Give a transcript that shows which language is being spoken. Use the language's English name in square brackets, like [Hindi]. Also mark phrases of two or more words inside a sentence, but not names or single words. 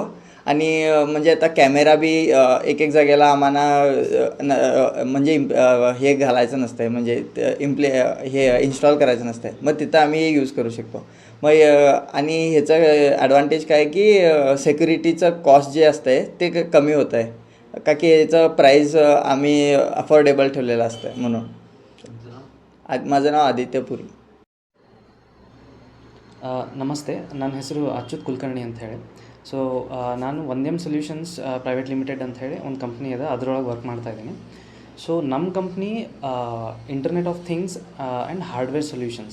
[Marathi] आणि म्हणजे आता कॅमेरा बी एक जागेला आम्हाला म्हणजे हे घालायचं नसतं आहे, म्हणजे हे इन्स्टॉल करायचं नसतं आहे. मग तिथं आम्ही हे यूज करू शकतो. मग आणि ह्याचं ॲडव्हान्टेज काय की सेक्युरिटीचं कॉस्ट जे असतं आहे ते कमी होतं आहे, का की याचं प्राईस आम्ही अफोर्डेबल ठेवलेलं असतं आहे म्हणून. माझं नाव ಆದಿತ್ಯ ಪುರಿ. [Kannada] ನಮಸ್ತೆ, ನನ್ನ ಹೆಸರು ಅಚ್ಯುತ್ ಕುಲಕರ್ಣಿ ಅಂತ ಹೇಳಿ. ಸೊ ನಾನು ವಂದ್ಯಮ್ ಸೊಲ್ಯೂಷನ್ಸ್ ಪ್ರೈವೇಟ್ ಲಿಮಿಟೆಡ್ ಅಂತ ಹೇಳಿ ಒಂದು ಕಂಪ್ನಿ ಇದೆ, ಅದರೊಳಗೆ ವರ್ಕ್ ಮಾಡ್ತಾ ಇದ್ದೀನಿ. [English] ಸೊ ನಮ್ಮ company Internet of Things and hardware solutions.